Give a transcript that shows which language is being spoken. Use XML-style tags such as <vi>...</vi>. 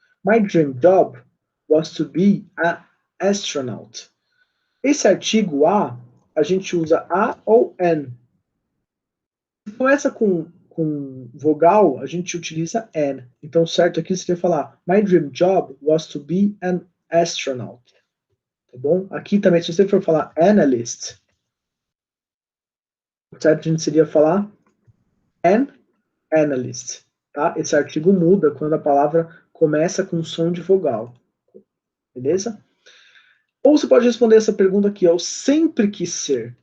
<en>My dream job was to be a astronaut.</en> <pt>Esse artigo a gente usa a ou an. Se começa com vogal, a gente utiliza an. Então, certo aqui seria falar</pt> <en>My dream job was to be an astronaut.</en> <pt>Tá bom? Aqui também, se você for falar analyst, o certo a gente seria falar an analyst. Tá? Esse artigo muda quando a palavra começa com som de vogal. Beleza? Ou você pode responder essa pergunta aqui, eu sempre quis ser.</pt>